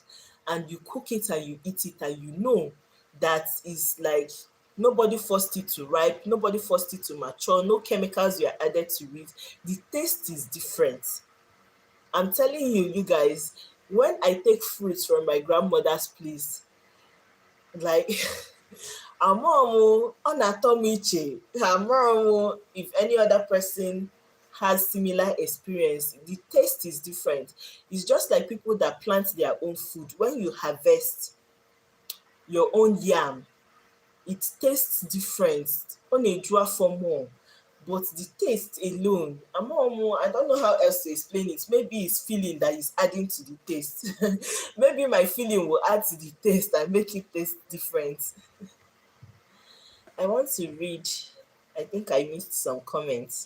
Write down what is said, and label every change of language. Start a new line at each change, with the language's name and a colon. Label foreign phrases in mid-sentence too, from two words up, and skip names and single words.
English: And you cook it and you eat it and you know that is like nobody forced it to ripe, nobody forced it to mature, no chemicals were added to it. The taste is different. I'm telling you, you guys, when I take fruits from my grandmother's place, like
Igbo: amụọ ọ na-atọ m iche.
English: Amụọ if any other person has similar experience. The taste is different. It's just like people that plant their own food. When you harvest your own yam, it tastes different.
Igbo: Ọ na-eju afọ more.
English: But the taste alone, I don't know how else to explain it. Maybe it's feeling that is adding to the taste. Maybe my feeling will add to the taste and make it taste different. I want to read, I think I missed some comments.